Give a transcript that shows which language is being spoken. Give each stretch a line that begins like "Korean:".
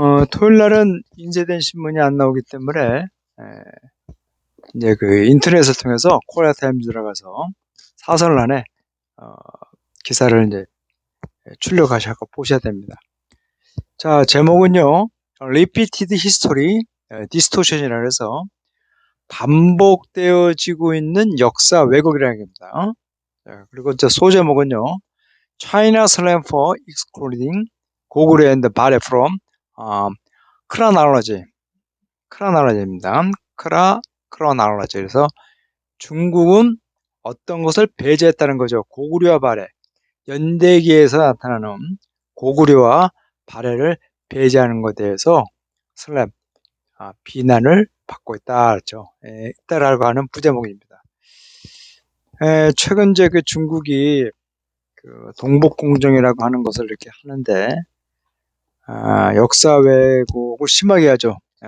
Korean: 토요일 날은 인쇄된 신문이 안 나오기 때문에, 이제 그 인터넷을 통해서 코리아 타임즈 들어가서 사설란에, 어, 기사를 이제 출력하셔서 보셔야 됩니다. 자, 제목은요,
English: Repeated History, Distortion
Korean: 이라 해서 반복되어지고 있는 역사 왜곡이라는 겁니다. 그리고 저 소제목은요.
English: China slang for excluding 고구려 and 발해 from chronology, chronology입니다. chronology.
Korean: 그래서 중국은 어떤 것을 배제했다는 거죠. 고구려와 발해. 연대기에서 나타나는 고구려와 발해를 배제하는 것에 대해서 슬램, 비난을 받고 있다. 그렇죠. 있다라고 하는 부제목입니다. 최근 그 중국이 그 동북공정이라고 하는 것을 이렇게 하는데, 역사 왜곡을 심하게 하죠.